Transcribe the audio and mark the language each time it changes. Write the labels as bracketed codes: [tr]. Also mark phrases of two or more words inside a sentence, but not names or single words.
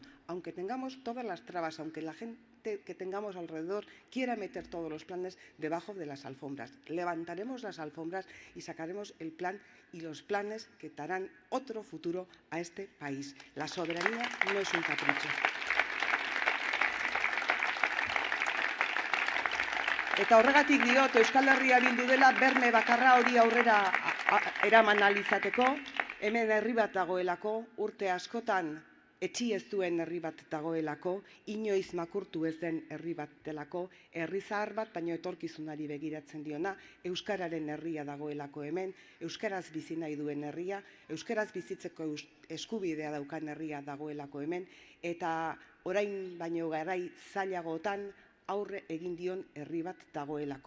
[es] Aunque tengamos todas las trabas, aunque la gente que tengamos alrededor quiera meter todos los planes debajo de las alfombras. Levantaremos las alfombras y sacaremos el plan y los planes que darán otro futuro a este país. La soberanía no es un capricho. [eu] Eta horregatik diot Euskal Herria Bildu dela berme bakarra hori aurrera eraman ahal izateko, hemen herri bat dagoelako urte askotan etxi ez duen herri bat dagoelako, inoiz makurtu ez den herri bat delako, herri zahar bat baino etorkizunari begiratzen diona, euskararen herria dagoelako hemen, euskaraz bizi nahi duen herria, euskaraz bizitzeko eskubidea daukan herria dagoelako hemen, eta orain baino garai zailagotan aurre egin dion herri bat dagoelako.